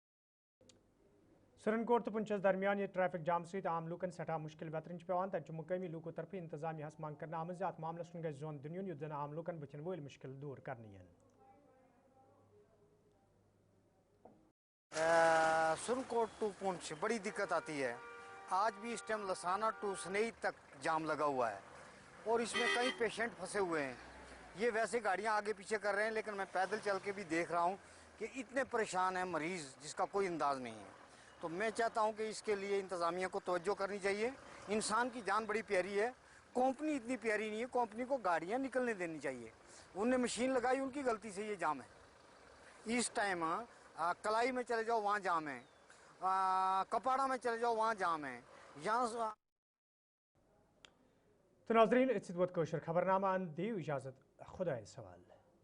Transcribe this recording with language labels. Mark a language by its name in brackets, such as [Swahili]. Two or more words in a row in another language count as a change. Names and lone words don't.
[Kashmiri] سرنکوٹ تہٕ پُنچس درمیان یہ ٹریفک جام سۭتۍ عام لوٗکن سٮ۪ٹھاہ مُشکِل ویترِنۍ چھِ پیوان تَتہِ چھُ مُقٲمی لوٗکو طرفہٕ انتظامیہس منٛگ کرنہٕ آمٕژ زِ اتھ معاملس کُن گژھِ زون دِنہٕ یُن یُتھ زن عام لوٗکن بٕتھِن وٲلۍ مُشکِل دوٗر کرنہٕ یِن [Urdu] سرنکوٹ ٹو پونچھ بڑی دقت آتی ہے آج بھی اس ٹائم لسانہ ٹو سنئی تک جام لگا ہوا ہے اور اس میں کئی پیشنٹ پھنسے ہوئے ہیں یہ ویسے گاڑیاں آگے پیچھے کر رہے ہیں لیکن میں پیدل چل کے بھی دیکھ رہا ہوں کہ اتنے پریشان ہیں مریض جس کا کوئی انداز نہیں ہے تو میں چاہتا ہوں کہ اس کے لیے انتظامیہ کو توجہ کرنی چاہیے انسان کی جان بڑی پیاری ہے کمپنی اتنی پیاری نہیں ہے کمپنی کو گاڑیاں نکلنے دینی چاہیے انہوں نے مشین لگائی ان کی غلطی سے یہ جام ہے اس ٹائم کلائی میں چلے جاؤ وہاں جام ہے کپاڑا میں چلے جاؤ وہاں جام ہے یہاں [Kashmiri] تو ناظرین اتھ سۭتۍ ووت کٲشُر خبرنامہ دیو اجازت خدایس حوالہٕ